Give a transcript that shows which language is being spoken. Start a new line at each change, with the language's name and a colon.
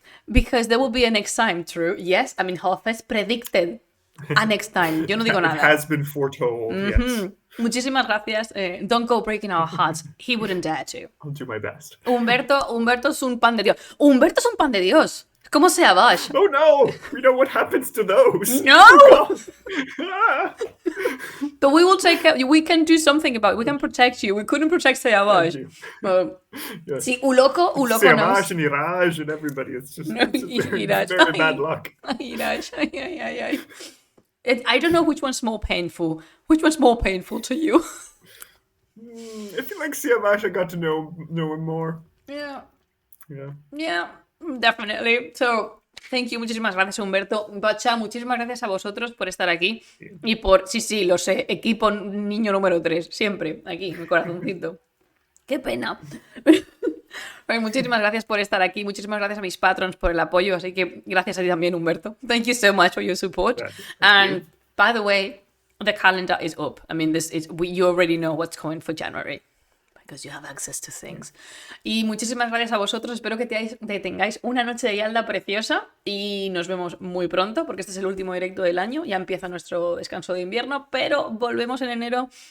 English: Because there will be a next time, true. Yes, I mean, Hafez predicted a next time.
Spanish: Yo no digo nada.
English: It has been foretold, yes.
Spanish: Muchísimas gracias.
English: Don't go breaking our hearts. He wouldn't dare to. I'll do my best.
Spanish: Humberto es un pan de Dios. Humberto es un pan de Dios. ¿Cómo se abash?
English: Oh no! We know what happens to those. No! Ah. But we will take care. We can do something about it. We can protect you. We couldn't protect Seabash. Yes.
Spanish: Sí, Uloco
English: Seamash knows. and Iraj and everybody. It's just No, it's very bad luck. Iraj. I don't know which one's more painful. Which one's more painful to you? I feel like Seamash, I got to know him more. Yeah. Yeah. Definitely. So, thank you.
Spanish: Muchísimas gracias, Humberto. Bacha, muchísimas gracias a vosotros por estar aquí. Y por, sí, lo sé, equipo niño número 3. Siempre, aquí, mi corazoncito. Qué pena. Bueno, muchísimas gracias por estar aquí. Muchísimas gracias a mis patrons por el apoyo. Así que gracias a ti también, Humberto.
English: Thank you so much for your support. And by the way, the calendar is up. I mean, you already know what's coming for January. Because you have access to things.
Spanish: Y muchísimas gracias a vosotros. Espero que tengáis una noche de Yaldā preciosa. Y nos vemos muy pronto, porque este es el último directo del año. Ya empieza nuestro descanso de invierno, pero volvemos en enero.